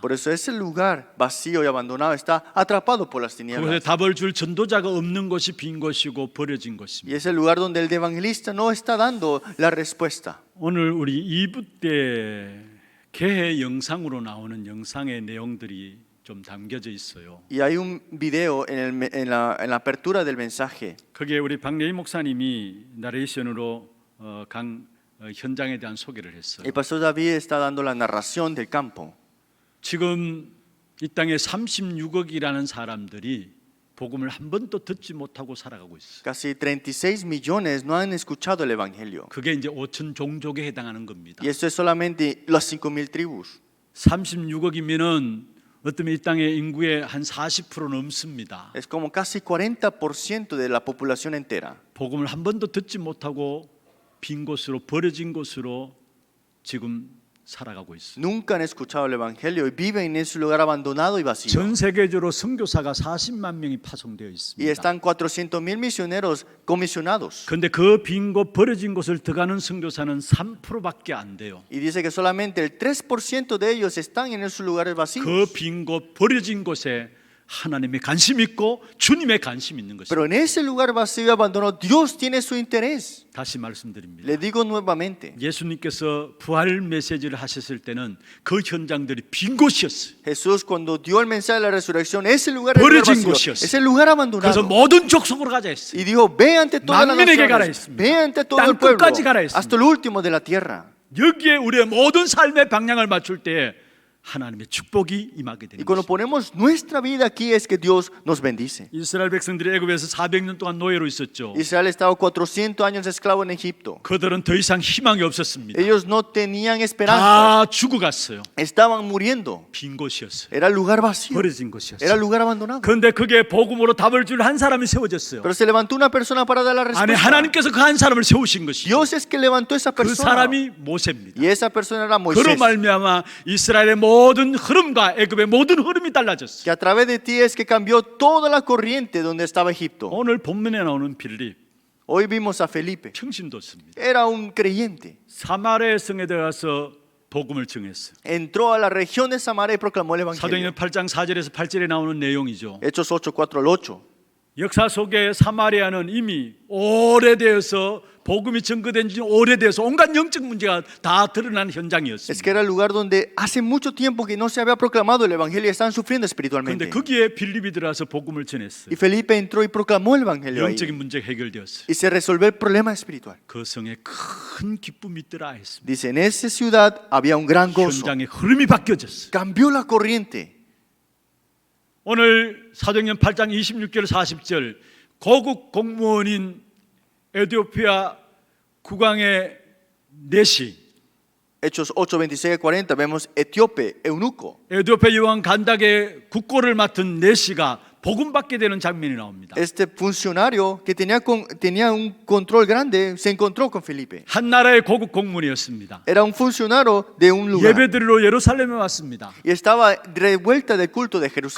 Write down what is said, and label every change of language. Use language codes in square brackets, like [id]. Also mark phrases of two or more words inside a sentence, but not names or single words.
[es] Por eso ese lugar vacío y abandonado está atrapado por las [ko] 그곳에 [es] tinieblas. [ko] 답을 줄 전도자가 없는 것이 빈 곳이고 버려진 [es] Y [ko] 곳입니다. [es] es el lugar donde el evangelista no está dando la respuesta. [ko] 오늘 우리 2부 때 개회 영상으로 나오는 영상의 내용들이 좀 담겨져 있어요. [es] Y hay un video en la apertura del mensaje. [ko] 거기에 우리 박래희 목사님이 나레이션으로 현장에 대한 소개를 했어요. [es] El pastor David está dando la narración del campo. [ko] 지금 이 땅에 36억이라는 사람들이 복음을 한 번도 듣지 못하고 살아가고 있어요. [es] Casi 36 millones no han escuchado el evangelio. [ko] 그게 이제 5천 종족에 해당하는 겁니다. [es] Y esto es solamente las 5,000 tribus. [ko] 36억이면은 어쩌면 이 땅의 인구의 한 40% 넘습니다. [es] Es como casi 40% de la población entera. [ko] 복음을 한 번도 듣지 못하고 빈 곳으로 버려진 곳으로 지금 살아가고 있어요. [es] Nunca han escuchado el evangelio y viven en ese lugar abandonado y vacío. [ko] 전 세계적으로 선교사가 40만 명이 파송되어 [es] Y [ko] 있습니다. [es] están 400,000 misioneros comisionados. [ko] 그런데 그 빈 곳 버려진 곳을 들어가는 선교사는 3%밖에 안 돼요. [es] Y dice que solamente el 3% de ellos están en esos lugares [ko] 그 [es] vacíos. [ko] 빈 곳 버려진 곳에 하나님의 관심 있고 주님의 관심 있는 것입니다. [es] Pero en ese lugar vacío y abandonado, Dios tiene su interés. [ko] 다시 말씀드립니다. [es] Le digo nuevamente, [ko] 예수님께서 부활 메시지를 하셨을 때는 그 현장들이 빈 곳이었어요. [es] Jesús cuando dio el mensaje de la resurrección, ese lugar era el lugar [ko] 버려진 [es] vacío, [ko] 곳이었어요. [es] es el lugar [ko] 그래서 [es] abandonado. [ko] 모든 족속으로 가자 했어요. [es] Y dijo, ve ante todas las [ko] 만민에게 가라 [es] naciones, [ko] 했습니다. [es] ve ante todo [ko] 땅 [es] el pueblo, [ko] 끝까지 가라 했습니다. [es] hasta el último de la tierra. [ko] 여기에 우리의 모든 삶의 방향을 맞출 때 하나님의 축복이 임하게 [es] Y [ko] 되는 [es] cuando [ko] 것입니다. [es] ponemos nuestra vida aquí es que Dios nos bendice. [ko] 이스라엘 백성들이 애굽에서 400년 동안 노예로 있었죠. [es] Israel estaba 400 años esclavo en Egipto. [ko] 그들은 더 이상 희망이 없었습니다. [es] Ellos no tenían esperanza, [ko] 다 죽어갔어요. [es] estaban muriendo. [ko] 빈 곳이었어요. [es] Era el lugar vacío, [ko] 버려진 [es] era [ko] 곳이었어요. [es] el lugar abandonado. [ko] 그런데 그게 복음으로 답을 줄 한 사람이 세워졌어요. [es] Pero se levantó una persona para dar la [ko] 아니 [es] respuesta. [ko] 하나님께서 그 한 사람을 세우신 것이죠. [es] Dios es que levantó esa [ko] 그 [es] persona. [ko] 사람이 모세입니다. [es] Y esa persona era [ko] 그로 [es] Moisés. [ko] 말미암아 이스라엘의 모든 흐름과 애굽의 모든 흐름이 달라졌어요. [es] Que a través de ti es que cambió toda la corriente donde estaba Egipto. [ko] 오늘 본문에 나오는 빌립 [es] Hoy vimos a Felipe. [ko] 평신도였습니다. [es] Era un creyente. [ko] 사마리아 성에 들어가서 복음을 증했어요. [es] Entró a la región de Samaria y proclamó el evangelio. [ko] 사도행전 8장 4절에서 8절에 나오는 내용이죠. [es] Hechos 8, 4 al 8. [ko] 역사 속에 사마리아는 이미 오래되어서 복음이 증거된 지 오래돼서 온갖 영적 문제가 다 드러난 [es] Es que [ko] 현장이었습니다. [es] era el lugar donde hace mucho tiempo que no se había proclamado el evangelio y estaban sufriendo [ko] 그런데 [es] espiritualmente. [ko] 거기에 빌립이 들어와서 복음을 전했어요. [es] Y Felipe entró y proclamó el evangelio ahí. [ko] 영적인 문제가 해결되었어요. [es] Y se resolvió el problema espiritual. [ko] 그 성에 큰 기쁨이 있더라 했습니다. [es] Dice, en esa ciudad había un gran gozo. [ko] 현장의 흐름이 바뀌어졌어요. [es] Cambió la corriente. [ko] 오늘 사도행전 8장 26절 40절 고국 공무원인 에티오피아 국왕의 내시 [es] Hechos 8, 26 y 40 vemos etíope, eunuco. [ko] 에티오피아 여왕 간닥의 국고를 맡은 내시가 복음 받게 되는 장면이 나옵니다. [es] Este funcionario que tenía un control grande se encontró con Felipe. [ko] 한 나라의 고국 공무원이었습니다. [es] Era un funcionario de un lugar [ko] 예배드리러 예루살렘에 왔습니다. [es] y estaba de vuelta del culto de Jerusalén.